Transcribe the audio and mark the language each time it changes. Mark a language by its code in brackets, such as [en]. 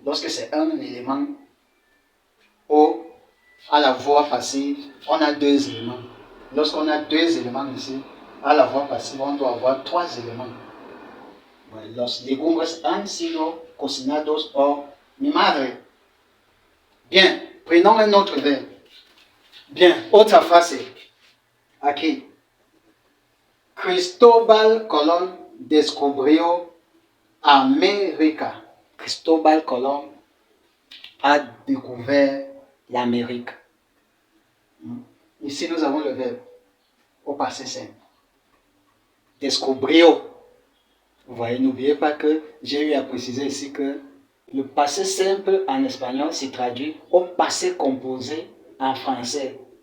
[fr] Lorsque c'est un élément à la voix passive, on a deux éléments. Lorsqu'on a deux éléments ici, à la voix passive, on doit avoir trois éléments. Ouais. [es] Los legumbres han sido cocinados por mi madre. [fr] Bien, prenons un autre verbe. Bien, autre phrase. Aquí. [es] Cristóbal Colón descubrió América. [fr] Cristóbal Colón a découvert l'Amérique. Ici, nous avons le verbe au passé simple. Descubrió. Vous voyez, n'oubliez pas que j'ai eu à préciser ici que le passé simple en espagnol se traduit au passé composé en français.